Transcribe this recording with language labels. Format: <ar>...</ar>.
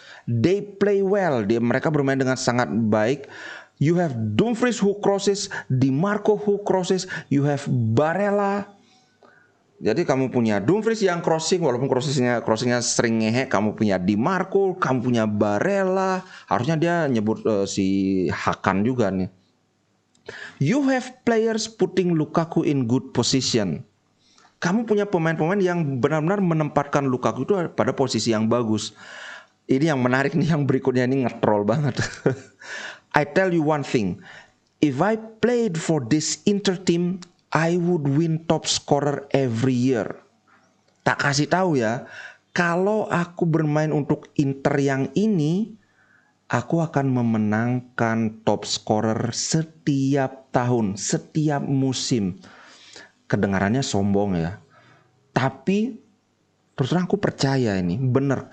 <en>They play well,</en> <id>mereka bermain dengan sangat baik.</id> <en>You have Dumfries who crosses, Di Marco who crosses, you have Barella.</en> <id>Jadi kamu punya Dumfries yang crossing, walaupun crossingnya sering ngehe. Kamu punya Di Marco, kamu punya Barella. Harusnya dia nyebut si Hakan juga nih.</id> <en>You have players putting Lukaku in good position.</en> <id>Kamu punya pemain-pemain yang benar-benar menempatkan Lukaku itu pada posisi yang bagus. Ini yang menarik nih, yang berikutnya ini ngetrol banget.</id> <en>I tell you one thing, if I played for this Inter team, I would win top scorer every year.</en> <id>Tak kasih tahu ya, kalau aku bermain untuk Inter yang ini, aku akan memenangkan top scorer setiap tahun, setiap musim. Kedengarannya sombong ya, tapi terus terang aku percaya ini bener.</id>